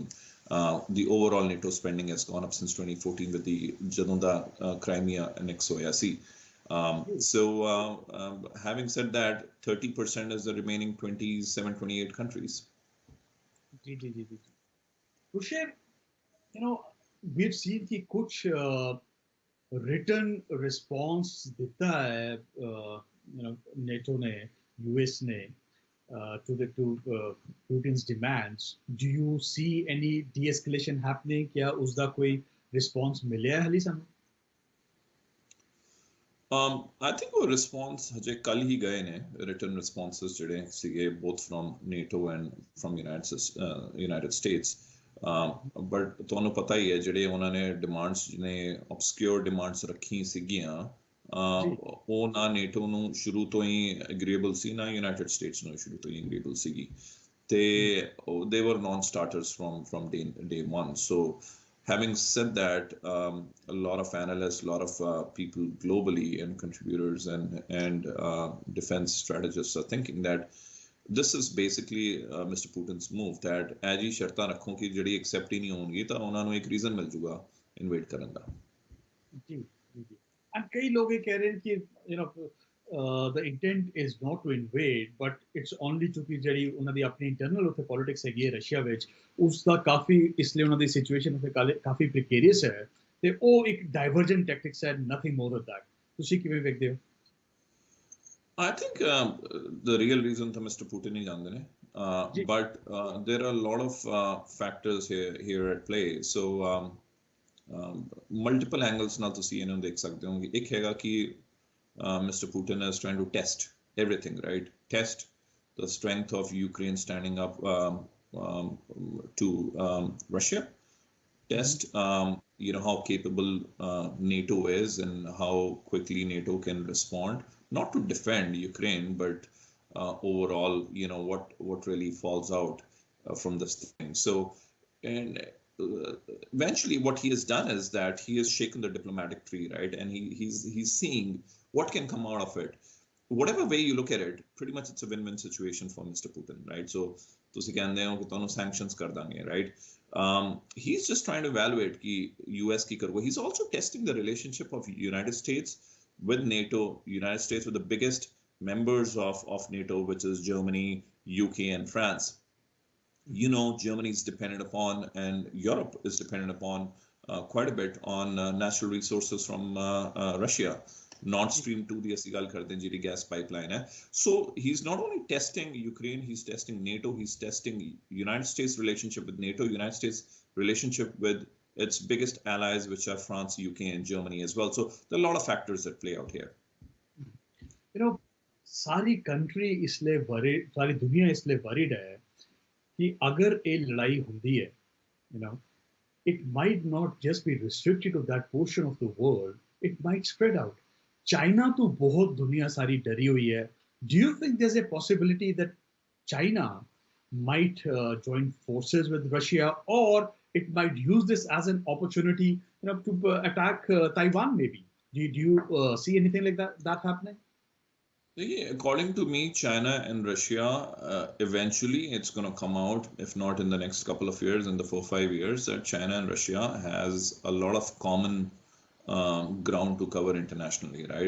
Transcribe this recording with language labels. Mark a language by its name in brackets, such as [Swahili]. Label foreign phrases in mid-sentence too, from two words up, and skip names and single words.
[English] The overall NATO spending has gone up since 2014 with the Jadonda Crimea annex OIC. So having said that, 30% is the remaining 27, 28 countries. [Hindi] Gursher, [English] we've seen [Hindi] कि कुछ [English] written response [Hindi] देता है NATO ने, [English] US ने, to Putin's demands. Do you see any de-escalation happening? [Hindi] क्या उसका कोई [Punjabi] response ਮਿਲਿਆ ਹਾਲੀ ਸਾਨੂੰ? [English] I think [Punjabi] ਵੋ response ਹਜੇ ਕਲ ਹੀ ਗਏ ਨੇ, [English] written responses [Punjabi] ਜਿਹੜੇ ਸੀਗੇ [English] both from NATO and from United States. [Punjabi] But ਤੁਹਾਨੂੰ ਪਤਾ ਹੀ ਹੈ ਜਿਹੜੇ ਉਹਨਾਂ ਨੇ demands ਨੇ [English] obscure demands [Punjabi] ਰੱਖੀ ਸੀਗੀਆਂ, ਉਹ ਨਾ NATO ਨੂੰ ਸ਼ੁਰੂ ਤੋਂ ਹੀ agreeable ਸੀ, ਨਾ United States ਨੂੰ ਸ਼ੁਰੂ ਤੋਂ ਹੀ agreeable ਸੀਗੀ, ਤੇ [English] they were non-starters from day one. So having said that, a lot of analysts, a lot of people globally and contributors and defense strategists are thinking that this is basically Mr. Putin's move, that as [Punjabi] ਹੀ ਸ਼ਰਤਾਂ ਰੱਖੋ ਕਿ ਜਿਹੜੀ accept ਹੀ ਨਹੀਂ ਹੋਣਗੀ ਤਾਂ ਉਹਨਾਂ ਨੂੰ ਇੱਕ reason ਮਿਲ ਜੂਗਾ invade ਕਰਨ ਦਾ। ਜੀ। And [Hindi] कई लोग ये कह रहे हैं कि [English] the intent is not to invade, but it's only to [Punjabi] कि ਜਿਹੜੀ ਉਹਨਾਂ ਦੀ ਆਪਣੀ internal ਉੱਥੇ politics ਹੈਗੀ ਹੈ ਰਸ਼ੀਆ ਵਿੱਚ, ਉਸ ਦਾ ਕਾਫੀ ਇਸ ਲਈ ਉਹਨਾਂ ਦੀ situation ਉੱਥੇ ਕਾਫੀ precarious ਹੈ, ਤੇ ਉਹ ਇੱਕ [English] divergent tactics [Punjabi] ਹੈ, [English] nothing more than that. [Punjabi] ਤੁਸੀਂ ਕਿਵੇਂ ਵੇਖਦੇ ਹੋ? [English] I think the real reason that Mr. [Punjabi] Putin ਹੀ ਜਾਣਦੇ ਨੇ, [English] but there are a lot of factors here at play. So multiple angles [Punjabi] ਨਾਲ ਤੁਸੀਂ ਇਹਨਾਂ ਨੂੰ ਦੇਖ ਸਕਦੇ ਹੋ। ਇੱਕ ਹੈਗਾ ਕਿ Mr. [English] Putin is trying to test everything, right? Test the strength of Ukraine standing up to Russia. Test how capable NATO is and how quickly NATO can respond, not to defend Ukraine, but overall, what really falls out from this thing. So, and eventually, what he has done is that he has shaken the diplomatic tree, right? And he's seeing what can come out of it. Whatever way you look at it, pretty much it's a win-win situation for Mr. Putin, right? So, [Punjabi] ਤੁਸੀਂ ਕਹਿੰਦੇ ਹੋ ਕਿ ਤੁਹਾਨੂੰ sanctions ਕਰ ਦਾਂਗੇ, [English] right? He's just trying to evaluate कि US [Punjabi] ਕੀ ਕਰੂਗਾ. [English] He's also testing the relationship of United States with NATO, United States with the biggest members of NATO, which is Germany, UK, and France. Germany is dependent upon, and Europe is dependent upon quite a bit on natural resources from Russia. [Punjabi] Nord Stream 2 ਦੀ ਅਸੀਂ ਗੱਲ ਕਰਦੇ ਹਾਂ ਜਿਹੜੀ [English] gas pipeline [Punjabi] ਹੈ. [English] So he's not only testing Ukraine, he's testing NATO, he's testing United States relationship with NATO, United States relationship with its biggest allies, which are France, UK, and Germany as well. So there are a lot of factors that play out here. [Hindi] सारी कंट्री इसलिए वरीड, सारी दुनिया इसलिए वरीड है कि अगर ये लड़ाई होती है, [English] it might not just be restricted to that portion of the world, it might spread out. [Hindi] China तो बहुत दुनिया सारी डरी हुई है. [English] Do you think there's a possibility that China might join forces with Russia, or it might use this as an opportunity, to attack Taiwan maybe? Do you see anything like that happening? According to me, China and Russia, eventually it's going to come out, if not in the next couple of years, in the 4-5 years, that China and Russia has a lot of common ground to cover internationally, right?